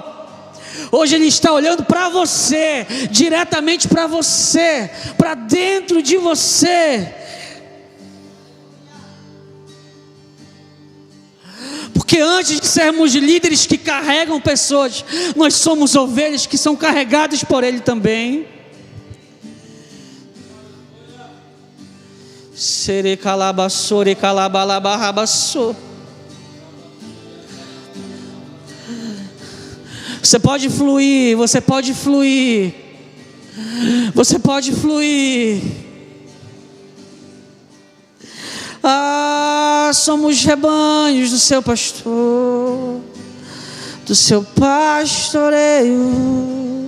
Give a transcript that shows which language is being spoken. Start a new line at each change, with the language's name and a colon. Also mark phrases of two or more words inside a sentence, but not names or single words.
Portuguese: Hoje Ele está olhando para você, diretamente para você, para dentro de você. Porque antes de sermos líderes que carregam pessoas, nós somos ovelhas que são carregadas por Ele também. Sere calabassore calabalabarrabassou. Você pode fluir, você pode fluir. Você pode fluir. Ah, somos rebanhos do seu pastor, do seu pastoreio.